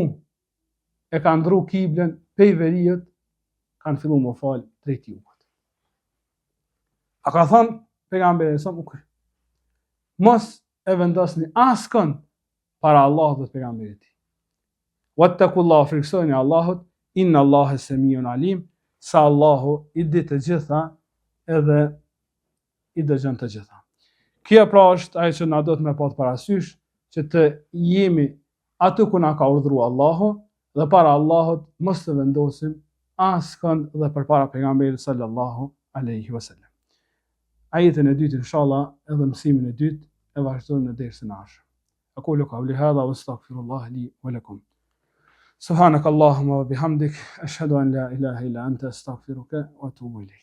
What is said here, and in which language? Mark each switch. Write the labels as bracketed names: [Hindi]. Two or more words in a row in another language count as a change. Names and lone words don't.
[Albanian] E kanë ndru kiblen pej veriut, kanë fillu më falë drejt jugut. A ka thonë pejgamberi alajhissalam, mos e vendosni askën para Allahut dhe pejgamberit. Wattaqullah, friksoni Allahut, [Arabic] إن الله سميع عليم, [Albanian] sa Allahu i di të gjitha edhe i dëgjon të gjitha. Kjo pra është ajo që na do të me pat parasysh, që të jemi aty ku na ka urdhëruar Allahu, dhe para Allahut mos të vendosim askën dhe përpara pejgamberit [Arabic] صلى الله عليه وسلم. [Albanian] Ajetin e dytë inshallah edhe mësimin e dytë e vazhdojmë në dersën e ardhshëm. [Arabic] أقول قولي هذا وأستغفر الله لي ولكم. سبحانك اللهم وبحمدك أشهد أن لا إله إلا أنت أستغفرك وأتوب إليك.